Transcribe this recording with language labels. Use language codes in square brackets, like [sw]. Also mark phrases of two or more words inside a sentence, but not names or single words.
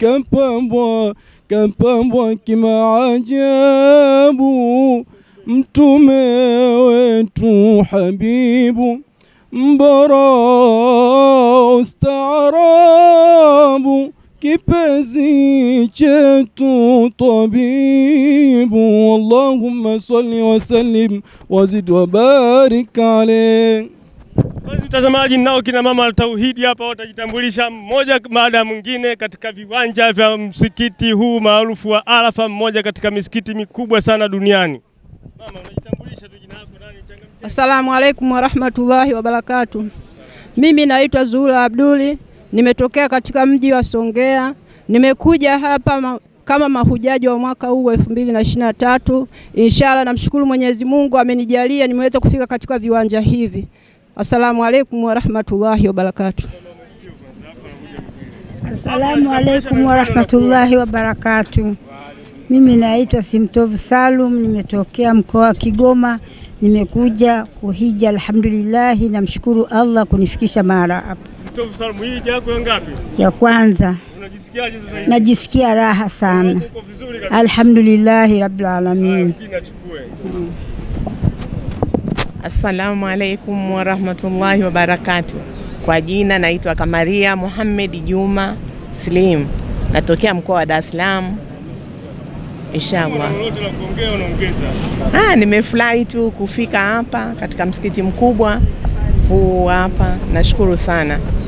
[sw] Kapambwa kimaajabu mtume wetu habibu, mbora ustaarabu kipenzi chetu tabibu. [ar] اللهم صل وسلم وزد وبارك عليه. [sw] Basi mtazamaji, nao kina mama al-Tauhidi hapa watajitambulisha mmoja baada ya mwingine katika viwanja vya msikiti huu maarufu wa Arafa, mmoja katika misikiti mikubwa sana duniani. Mama, unajitambulisha tu, jina lako nani? [ar] السلام عليكم ورحمة الله وبركاته. [sw] Mimi naitwa Zuhura Abduli, nimetokea katika mji wa Songea. Nimekuja hapa kama mahujaji wa mwaka huu 2023. Inshallah namshukuru Mwenyezi Mungu amenijalia nimeweza kufika katika viwanja hivi. [ar] السلام عليكم ورحمة الله وبركاته. السلام عليكم ورحمة الله وبركاته. [sw] Mimi naitwa Simtovu Salum, nimetokea mkoa wa Kigoma. Nimekuja kuhija, alhamdulillah, namshukuru Allah kunifikisha mara hapa. Simtovu Salum, hii yako ngapi? Ya kwanza. Unajisikiaje sasa hivi? Najisikia raha sana. Uko vizuri kabisa? [ar] الحمد لله رب العالمين. السلام عليكم ورحمة الله وبركاته. [sw] Kwa jina naitwa Kamaria Muhammad Juma Slim. Natokea mkoa wa Dar es Salaam. Inshallah. Nimefurahi tu kufika hapa katika msikiti mkubwa huu hapa. Nashukuru sana.